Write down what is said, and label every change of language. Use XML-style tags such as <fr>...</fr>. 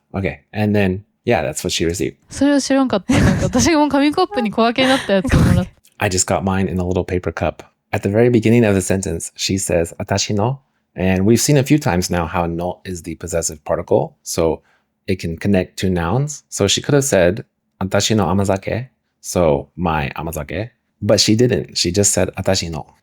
<en>Okay, and then, yeah, that's what she received.</en> <ja>それを知らんかった。なんか私がもう紙コップに小分けになったやつをもらった。</ja> <en>I just got mine in a little paper cup. At the very beginning of the sentence, she says, 私の. And we've seen a few times now how no is the possessive particle. So it can connect to nouns. So she could have said,</en> <ja>私の甘酒.</ja> <en>So my amazake. But she didn't. She just said, 私の.</en>